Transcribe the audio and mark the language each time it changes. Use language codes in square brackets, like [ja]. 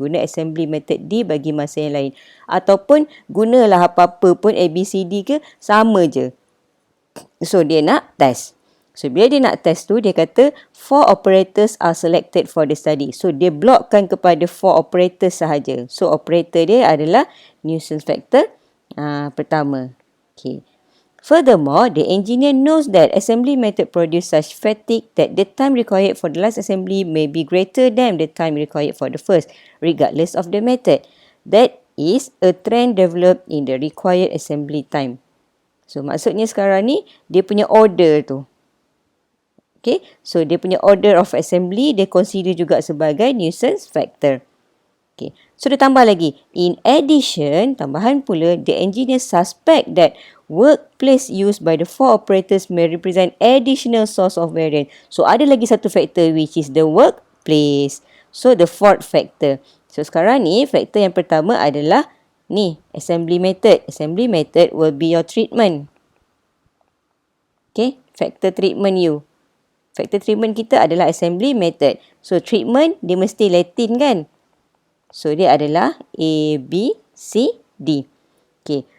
[ms] Guna assembly method D bagi masa yang lain. Ataupun gunalah apa-apa pun A, B, C, D ke, sama je. So dia nak test. So bila dia nak test tu, dia kata [en] 4 operators are selected for the study. [ms] So dia blockkan kepada 4 operators sahaja. So operator dia adalah nuisance factor pertama. Okay. [en] Furthermore, the engineer knows that assembly method produce such fatigue that the time required for the last assembly may be greater than the time required for the first, regardless of the method. That is a trend developed in the required assembly time. [ms] So maksudnya sekarang ni dia punya order tu. Okay, so dia punya order of assembly dia consider juga sebagai nuisance factor. Okay, so dia tambah lagi. [en] In addition, [ms] tambahan pula, [en] the engineer suspect that workplace used by the 4 operators may represent additional source of variance. [ms] So ada lagi satu factor [en] which is the workplace. So the fourth factor. [ms] So sekarang ni factor yang pertama adalah ni assembly method. [en] Assembly method will be your treatment. Okay, factor treatment you. [ms] Factor treatment kita adalah assembly method. So treatment dia mesti Latin kan? So dia adalah A, B, C, D. Okay.